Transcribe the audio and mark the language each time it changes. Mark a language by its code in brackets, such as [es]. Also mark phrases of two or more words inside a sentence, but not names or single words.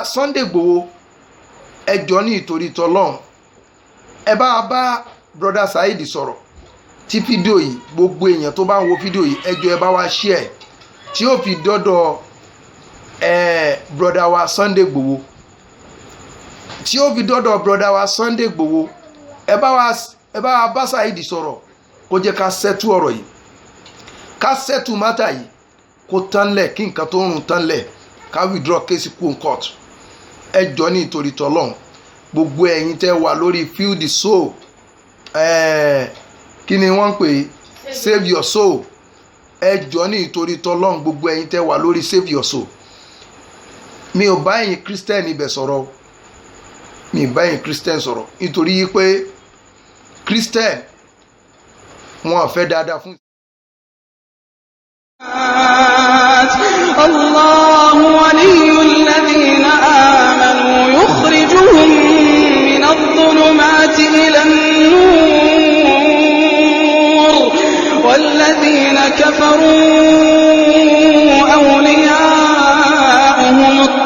[yo] Sunday Igboho ẹjọ́ ní ìtorí tọ́lọ́run ẹ bá brother Saheed sọ̀rọ̀ tí fídíò yìí gbogbo èèyàn tó bá ń wo fídíò yìí ẹjọ́ ẹ bá wa share tí ó fi dọ́dọ̀ brother wa Sunday Igboho tí ó fi dọ́dọ̀ brother wa Sunday Igboho ẹ bá wa bá Saheed sọ̀rọ̀ kó jẹ́ ká settle ọ̀rọ̀ yìí ká settle matter yìí kó tán lẹ̀ kí nǹkan tó ń rùn tán lẹ̀ ká [en] withdraw case [yo] kú court ẹjọ́ ní ìtorí tọ́lọ́run gbogbo ẹ̀yin tẹ́ wà lórí Feel the Soul kí ni wọ́n ń pè Save Your Soul ẹjọ́ ní ìtorí tọ́lọ́run gbogbo ẹ̀yin tẹ́ wà lórí Save Your Soul mi ò bá ẹ̀yin Christian ibẹ̀ sọ̀rọ̀ mi ò bá ẹ̀yin Christian sọ̀rọ̀ nítorí pé Christian wọn fẹ́ dáadáa fún. [ar] الله ولي الذين آمنوا يخرجهم من الظلمات إلى النور والذين كفروا أولياؤهم